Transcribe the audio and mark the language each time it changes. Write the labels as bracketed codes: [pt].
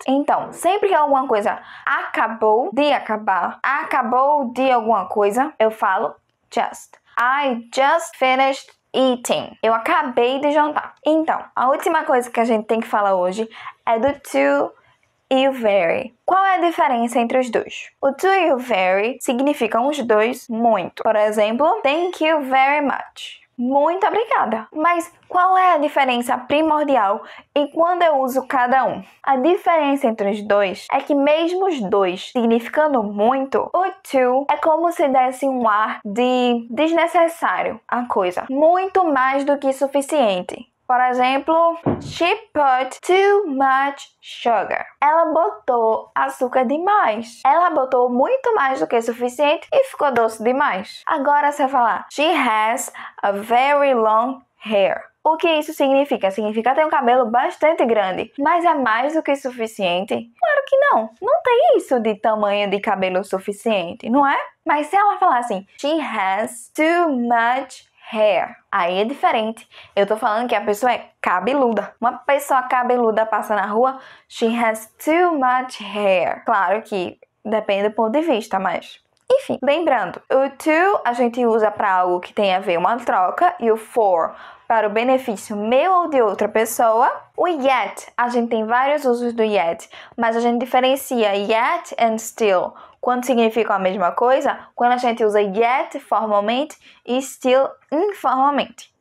[pt] Então, sempre que alguma coisa acabou de acabar, acabou de alguma coisa, eu falo just. [en] I just finished eating. [pt] Eu acabei de jantar. Então, a última coisa que a gente tem que falar hoje é do to e o very. Qual é a diferença entre os dois? O to e o very significam os dois muito. Por exemplo, [en] thank you very much. [pt] Muito obrigada. Mas qual é a diferença primordial e quando eu uso cada um? A diferença entre os dois é que mesmo os dois significando muito, o to é como se desse um ar de desnecessário à coisa. Muito mais do que suficiente. Por exemplo, [en] she put too much sugar. [pt] Ela botou açúcar demais. Ela botou muito mais do que o suficiente e ficou doce demais. Agora você falar, [en] she has a very long hair. [pt] O que isso significa? Significa ter um cabelo bastante grande. Mas é mais do que suficiente? Claro que não. Não tem isso de tamanho de cabelo suficiente, não é? Mas se ela falar assim, [en] she has too much hair. [pt] Aí é diferente. Eu tô falando que a pessoa é cabeluda. Uma pessoa cabeluda passa na rua, [en] she has too much hair. [pt] Claro que depende do ponto de vista, mas... Enfim, lembrando, o to a gente usa para algo que tem a ver uma troca e o for para o benefício meu ou de outra pessoa. O yet, a gente tem vários usos do yet, mas a gente diferencia yet and still quando significam a mesma coisa, quando a gente usa yet formalmente e still informalmente.